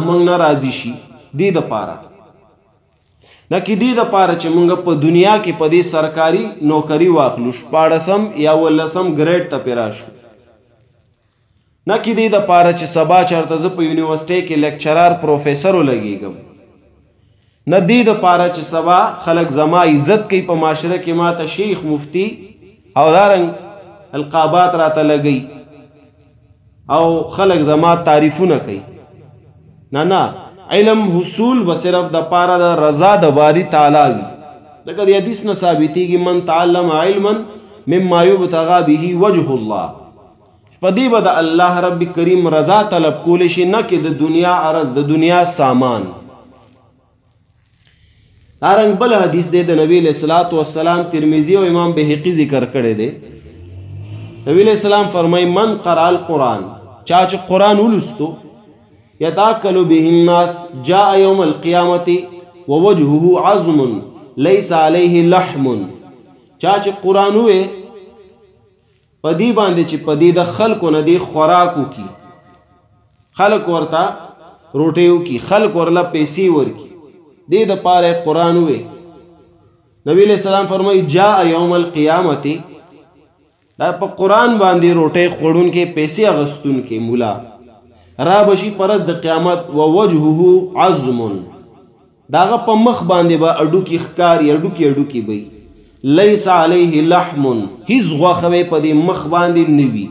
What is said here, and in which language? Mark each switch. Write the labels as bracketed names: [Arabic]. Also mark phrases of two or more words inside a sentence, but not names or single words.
[Pashto] مونږ نه راضي شي، دی د پاره نه کې دی د پاره چې مونږ په دنیا کې په دې سرکاري نوکری واخلو، 14 یا 18 ګریډ ته پیرا شو، نه کې دی د پاره چې سبا چرته زه په یونیورسټۍ کې لیکچرار پروفیسر ولګېږم، نه دی د پاره چې سبا خلک زما عزت کوي په معاشره کې، ما ته شیخ مفتی او دارنګ القابات راته لګي او خلک زما تعریفونه کوي. نه علم حصول به صرف د پاره د رضا د باری تعالی وي. دغه د حدیث نه ثابتېږي [Arabic] من تعلم علما مما یبتغى به وجه الله، [Pashto] په دې به د الله رب کریم رضا طلب کولی شي، نه کې د دنیا عرض، د دنیا سامان. دارنګ بل حدیث دی د نبی [Arabic] علیہ الصلوۃ والسلام، [Pashto] ترمذی او امام بهقی ذکر کړی دی. نبی [Arabic] علیہ السلام [Pashto] فرمای [Arabic] من قرأ القرآن، [Pashto] چا چې قرآن ولستو، [Arabic] یتاکل به الناس جاء یوم القیامت ووجهه عظم لیس علیه لحم، [Pashto] چا چې قرآن وې پدی باندې چې پدی د خلکو نه دی خوراکو کی، خلک ورته روټیو کی، خلک ورله پیسې ورکی، دی د پاره قرآن وې. نبی [Arabic] علیہ السلام [Pashto] فرمای [Arabic] جاء یوم القیامت، [Pashto] دا په قرآن باندې روټۍ خوړون کې پیسې اغستون کې مولا را بشي پرز د قیامت، [Arabic] ووجهه عظم، [Pashto] داغه په مخ باندې به اډوکی ښکاری، اډوکی بی، [Arabic] لیس علیه لحم، [Pashto] هیڅ غوښه به په دې مخ باندې نه وي.